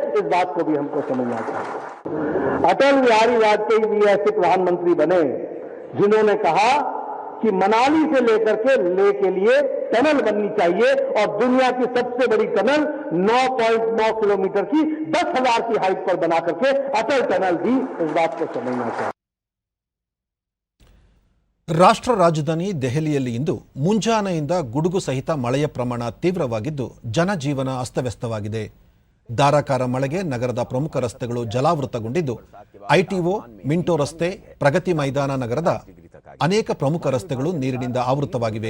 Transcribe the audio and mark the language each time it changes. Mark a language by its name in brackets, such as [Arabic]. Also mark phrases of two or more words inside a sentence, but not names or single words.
[Hindi] इस बात को भी हमको समझना चाहिए. अटल बिहारी वाजपेयी जी ऐसे प्रधानमंत्री बने जिन्होंने कहा कि मनाली से लेकर के लेह के लिए टनल बननी चाहिए और दुनिया की सबसे बड़ी टनल 9.9 किलोमीटर की 10,000 की हाइट पर बना करके अटल टनल दी. इस बात को समझना चाहिए. [Kannada] ರಾಷ್ಟ್ರ ರಾಜಧಾನಿ ದೆಹಲಿಯಲ್ಲಿ ಇಂದು ಮುಂಜಾನೆಯಿಂದ ಗುಡುಗು ಸಹಿತ ಮಳೆಯ ಪ್ರಮಾಣ ತೀವ್ರವಾಗಿದ್ದು ಜನಜೀವನ ಅಸ್ತವ್ಯಸ್ತವಾಗಿದೆ. ಧಾರಾಕಾರ ಮಳೆಗೆ ನಗರದ ಪ್ರಮುಖ ರಸ್ತೆಗಳು ಜಲಾವೃತಗೊಂಡಿದ್ದು ಐಟಿಒ, ಮಿಂಟೋ ರಸ್ತೆ, ಪ್ರಗತಿ ಮೈದಾನ ನಗರದ ಅನೇಕ ಪ್ರಮುಖ ರಸ್ತೆಗಳು ನೀರಿನಿಂದ ಆವೃತವಾಗಿವೆ.